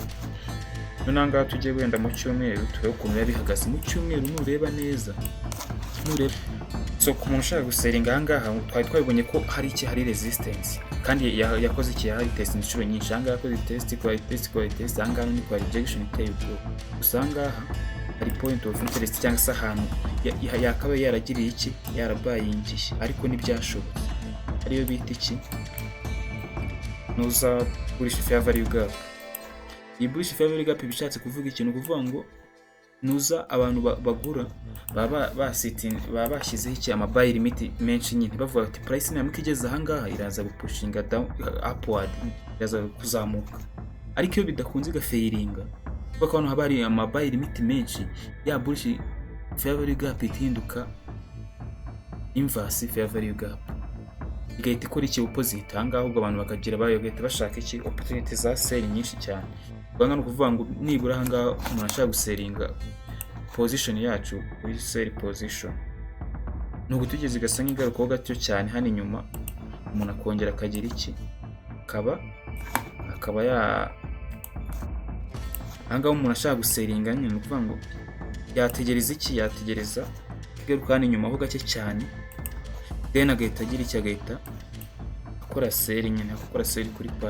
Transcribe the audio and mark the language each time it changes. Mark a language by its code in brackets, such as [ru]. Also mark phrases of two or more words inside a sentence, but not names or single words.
[rw] None ahangaha tugiye wenda mu cyumweru turebe ukuntu yabihagaze mu cyumweru. Nureba neza, so ku muntu ushaka guseringa ahangaha twabibonye ko hari resistance, kandi yakoze iki, hari test inshuro nyinshi. Ahangaha yakoze test ahangaha ni kwa rejection iteye ubwoba. Gusa ahangaha hari [en] point of interest [rw] cyangwa se ahantu yakabaye yaragiriye iki, yarabayingiye, ariko ntibyashobotse. Ariyo bita iki, nuza [en] bullish fair value gap. [rw] Iyi [en] bullish fair value gap [rw] bishatse kuvuga ikintu, kuvuga ngo nuza abantu bagura baba bashyizeho iki, ama [en] buy limit [rw] menshi nyine, bavuga ati price nyamuka igeze ahangaha iraza gupushinga [en] down upward, [rw] iraza kuzamuka. Ariko iyo bidakunze igafailinga, kuko hano haba hari ama [en] buy limit [rw] menshi, ya [en] bullish fair value gap [rw] ihinduka [en] inverse fair value gap, [rw] igahita ikora iki opposite. Ahangaha ahubwo abantu bakagira bagahita bashaka iki opportunity za sell nyinshi cyane. Banga no kuvuga ngo nibura ahangaha umuntu ashaka guseringa position yacu kuri [en] sell position, [rw] nuko tugeze igasa nk'igarukaho gato cyane hano inyuma, umuntu akongera akagira iki, akaba ahangaha umuntu ashaka guseringa nyine, no kuvuga ngo yategereza iki, yategereza igaruka hano inyuma ho gake cyane, then agahita agira iki, agahita akora sell nyine, akora sell kuri Pi.